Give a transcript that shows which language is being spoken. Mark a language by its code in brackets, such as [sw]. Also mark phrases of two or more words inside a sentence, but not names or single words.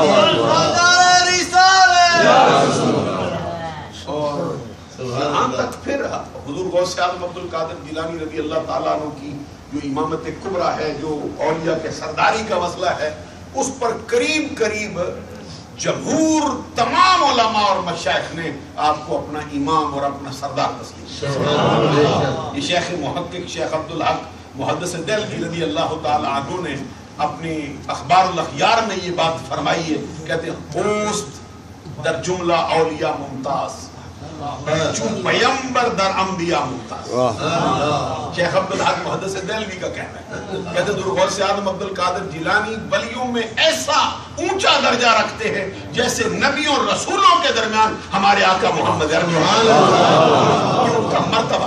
[ur] اور یہاں تک پھر حضور غوث اعظم عبد القادر جیلانی رضی اللہ تعالیٰ عنہ کی جو امامت کبریٰ ہے، جو اولیاء کے سرداری کا مسئلہ ہے، اس پر قریب قریب جمہور تمام علماء اور مشائخ نے آپ کو اپنا امام اور اپنا سردار تسلیم کیا۔ یہ شیخ محقق شیخ عبدالحق محدث دہلوی رضی اللہ تعالی عنہ نے اپنی اخبار الاخیار میں یہ بات فرمائی ہے، کہتے ہیں [fa] پوست در جملہ اولیاء ممتاز، چون پیمبر در انبیاء ممتاز۔ [ur] شیخ عبدالحق محدث دہلوی کا کہنا ہے، کہتے ہیں غوث اعظم عبد القادر جیلانی ولیوں میں ایسا اونچا درجہ رکھتے ہیں جیسے نبیوں اور رسولوں کے درمیان ہمارے آقا محمد عربی، یہ ان کا مرتبہ۔